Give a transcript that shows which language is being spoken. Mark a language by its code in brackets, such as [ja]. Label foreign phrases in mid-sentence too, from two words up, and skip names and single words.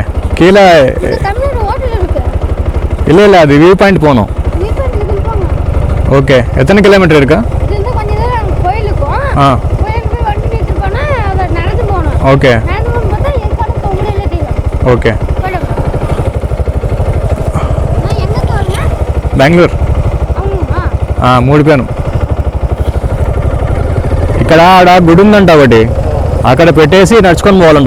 [ta] கீழே இல்லை இல்லை, அது [en] view point [ta] போகணும். ஓகே, எத்தனை கிலோமீட்டர் இருக்கா? ஆ ஓகே ఓకే. [te] బెంగళూరు మూడిపోయాను. ఇక్కడ ఆడ గుడి ఉందంట ఒకటి, అక్కడ పెట్టేసి నడుచుకొని పోవాలంట.